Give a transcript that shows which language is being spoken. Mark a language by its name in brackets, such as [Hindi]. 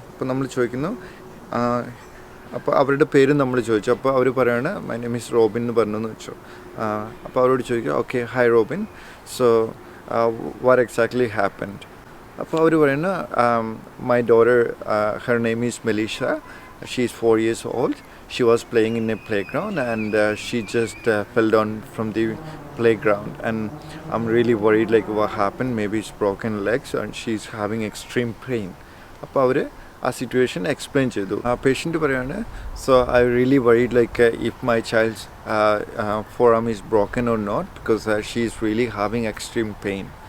[Malayalam] അപ്പോൾ നമ്മൾ ചോദിക്കുന്നു, അപ്പോൾ അവരുടെ പേരും നമ്മൾ ചോദിച്ചു. അപ്പോൾ അവർ പറയാണ് [English] my name is Robin [Malayalam] എന്ന് പറഞ്ഞെന്ന് വെച്ചു. അപ്പോൾ അവരോട് ചോദിക്കുക [English] Okay hi Robin, so what exactly happened. [Malayalam] അപ്പോൾ അവർ പറയുന്നു [English] My daughter her name is Melisha, she is 4 years old. She was playing in a playground and she just fell down from the playground and I'm really worried like what happened, maybe it's broken legs and she's having extreme pain. [Malayalam] അപ്പോൾ അവർ ആ situation explain ചെയ്തു. ആ patient പറയാണ് [English] So I really worried like if my child's forearm is broken or not because she is really having extreme pain.